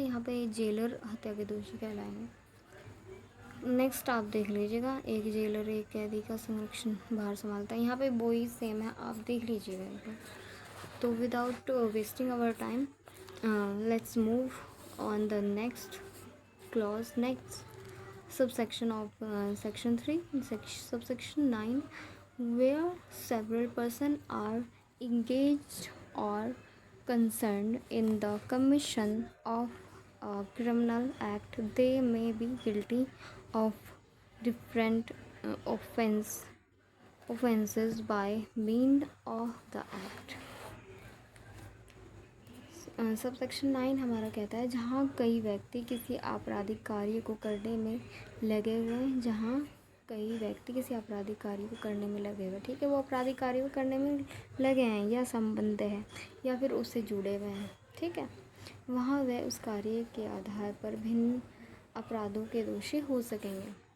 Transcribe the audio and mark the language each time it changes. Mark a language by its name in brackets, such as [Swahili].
[Hindi] यहाँ पे जेलर हत्या के दोषी कहलाएंगे। नेक्स्ट आप देख लीजिएगा, एक जेलर एक कैदी का संरक्षण बाहर संभालता है। यहाँ पे वही सेम है, आप देख लीजिएगा इनको। [English] तो without wasting our time let's move on the next clause. Next subsection of section 3, subsection 9, where several persons are engaged or concerned in the commission of a criminal act, they may be guilty of different offenses by means of the act. [Hindi] Subsection 9 हमारा कहता है जहाँ कई व्यक्ति किसी आपराधिक कार्य को करने में लगे हुए हैं, जहाँ कई व्यक्ति किसी आपराधिक कार्य को करने में लगे हुए, ठीक है, वो आपराधिक कार्य को करने में लगे हैं या संबंध है या फिर उससे जुड़े हुए हैं, ठीक है, वहाँ वह उस कार्य के आधार पर भिन्न अपराधों के दोषी हो सकेंगे।